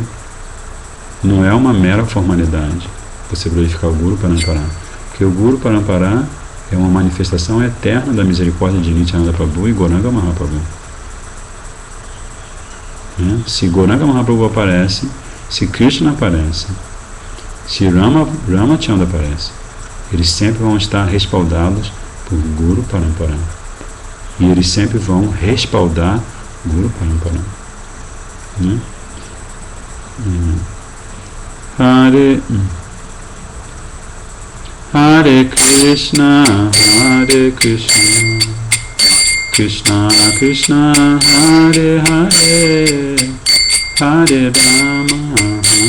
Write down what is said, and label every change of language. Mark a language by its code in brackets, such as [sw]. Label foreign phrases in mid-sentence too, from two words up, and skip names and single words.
[pt] Não é uma mera formalidade você glorificar o Guru Parampara, porque o Guru Parampara é uma manifestação eterna da misericórdia de Nityananda Prabhu e Gauranga Mahaprabhu. Né? Se Gauranga Mahaprabhu aparece, se Krishna aparece, se Ramachandra aparece, eles sempre vão estar respaldados por Guru Parampara. E eles sempre vão respaldar Guru Parampara. Né? [sa] हरे कृष्ण, कृष्ण कृष्ण, हरे हरे, हरे राम,